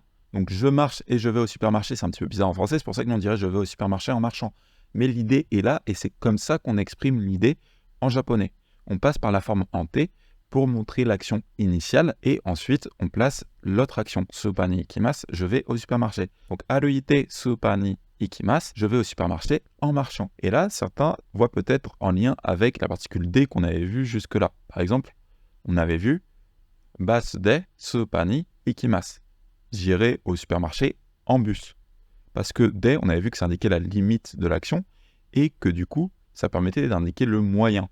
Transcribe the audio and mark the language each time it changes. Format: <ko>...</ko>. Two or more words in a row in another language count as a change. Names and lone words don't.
<fr>Donc, je marche et je vais au supermarché, c'est un petit peu bizarre en français, c'est pour ça que nous, on dirait « je vais au supermarché en marchant ». Mais l'idée est là et c'est comme ça qu'on exprime l'idée en japonais. On passe par la forme en T pour montrer l'action initiale et ensuite on place l'autre action.</fr> <ja>スーパーに行きます,</ja> <fr>je vais au supermarché.</fr> <ja>Donc 歩いてスーパーに行きます,</ja> <fr>je vais au supermarché en marchant. Et là, certains voient peut-être en lien avec la particule D qu'on avait vue jusque-là. Par exemple, on avait vu</fr> <ja>バスでスーパーに行きます.</ja> <fr>J'irai au supermarché en bus. Parce que D, on avait vu que ça indiquait la limite de l'action et que du coup, ça permettait d'indiquer le moyen.</fr>